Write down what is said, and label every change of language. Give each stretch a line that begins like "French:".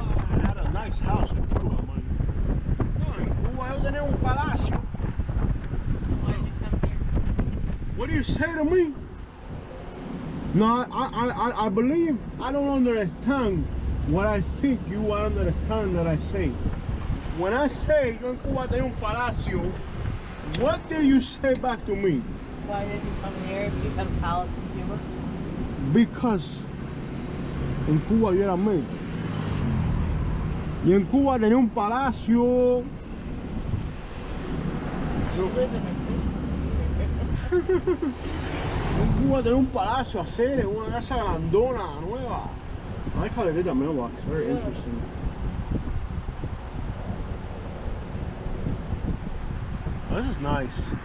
English: I had a nice house in Cuba, man.
Spanish: No, in Cuba yo tenía un palacio.
English: Why did you come here? What do you say to me? No, I believe I don't understand what I think you understand that I say. When I say
Spanish: yo en Cuba tenía un palacio,
English: what do you say back to me? Why did you come here if you had a palace in Cuba? Because
Spanish: en Cuba yo era médico. Y en Cuba tenía un palacio.
English: You live in a
Spanish: En Cuba tenía un palacio, hacer una casa grandona, nueva.
English: I like how they did that mailbox. Very interesting. Oh, this is nice.